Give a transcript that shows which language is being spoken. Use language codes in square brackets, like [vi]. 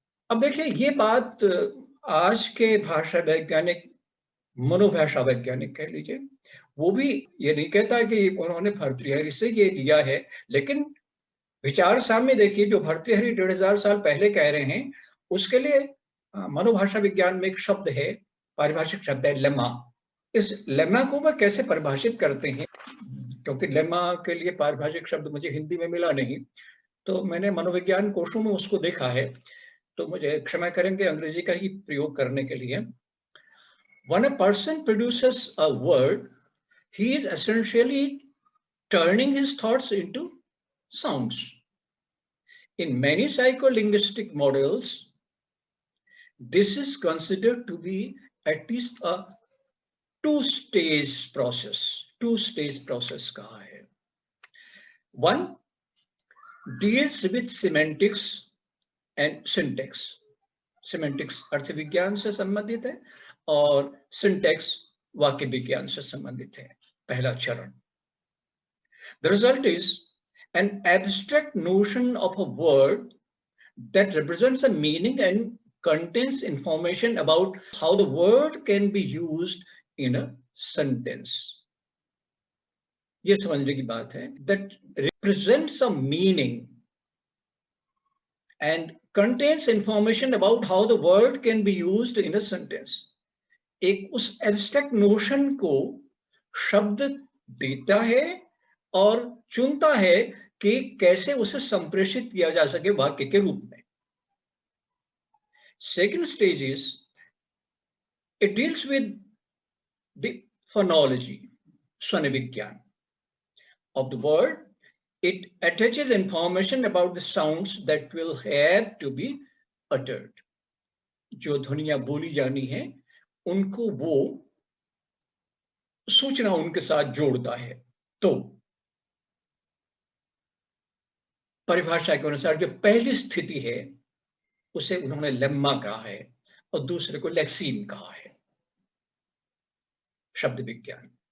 [hi] अब देखिए, ये बात आज के भाषा वैज्ञानिक, मनोभाषा वैज्ञानिक कह लीजिए, वो भी ये नहीं कहता कि उन्होंने भर्तृहरि से ये लिया है, लेकिन विचार सामने देखिए, जो भर्तृहरि 1500 साल पहले कह रहे हैं, उसके लिए मनोभाषा विज्ञान में एक शब्द है, पारिभाषिक शब्द है लेमा। इस लेमा को वह कैसे परिभाषित करते हैं, क्योंकि लेमा के लिए पारिभाषिक शब्द मुझे हिंदी में मिला नहीं, तो मैंने मनोविज्ञान कोशों में उसको देखा है, तो मुझे क्षमा करेंगे अंग्रेजी का ही प्रयोग करने के लिए। [en] When a person produces a word, he is essentially turning his thoughts into sounds. In many psycholinguistic models, this is considered to be at least a two-stage process [hi] कहा है। [en] One, deals with semantics and syntax. [hi] Semantics अर्थ विज्ञान से संबंधित है और syntax वाक्य विज्ञान से संबंधित है, पहला चरण. [en] The result is an abstract notion of a word that represents a meaning and contains information about how the word can be used in a sentence. [hi] ये समझने की बात है. [en] That represents a meaning and contains information about how the word can be used in a sentence. [hi] एक उस abstract notion को शब्द देता है और चुनता है कि कैसे उसे संप्रेषित किया जा सके वाक्य के रूप में. [en] Second stage is it deals with the phonology, स्वन विज्ञान of the word. It attaches information about the sounds that will have to be uttered. [hi] जो ध्वनियां बोली जानी है उनको वो सूचना उनके साथ जोड़ता है. तो परिभाषा के अनुसार जो पहली स्थिति है उसे उन्होंने लेम्मा कहा है और दूसरे को लेक्सीम कहा है, शब्द विज्ञान.